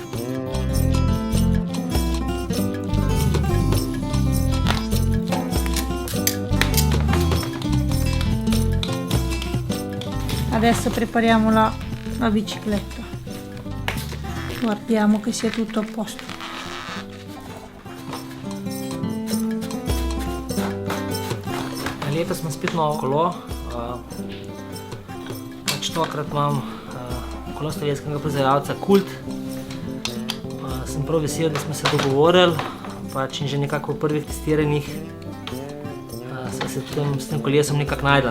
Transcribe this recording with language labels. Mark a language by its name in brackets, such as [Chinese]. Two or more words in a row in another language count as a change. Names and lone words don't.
[Italian] Adesso prepariamo la bicicletta. Guardiamo che sia tutto a posto. [Slovenian] Letos imam spet novo kolo. Tokrat imam kolo slovenskega proizvajalca Kult. Sem prav vesel, da smo se dogovorili in že nekako v prvih testiranjih sva se s tem kolesom nekako najdla.